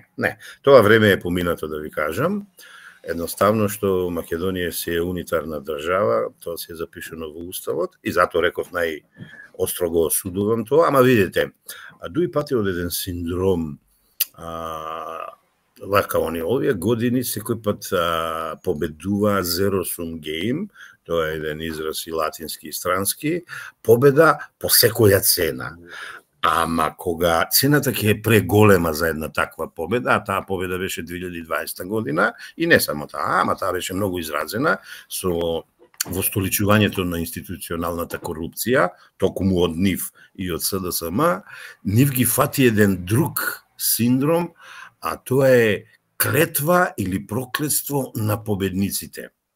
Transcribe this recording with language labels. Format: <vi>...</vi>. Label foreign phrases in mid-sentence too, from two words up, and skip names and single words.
<mk>Тоа време е поминато, да ви кажам. Едноставно што Македонија се е унитарна држава, тоа се е запишено во уставот и затоа реков најостро го осудувам тоа, ама видите, Дуи пати од еден синдром, вака овие години секој пат победува</mk> <en>zero sum game,</en> <mk>тоа е еден израз и латински и странски, победа по секоја цена. Ама кога цената ќе е преголема за една таква победа, а таа победа беше 2020 година, и не само таа, ама таа беше многу изразена со востоличувањето на институционалната корупција, токму од нив и од СДСМ, нив ги фати еден друг синдром, а тоа е клетва или проклетство на победниците.</mk>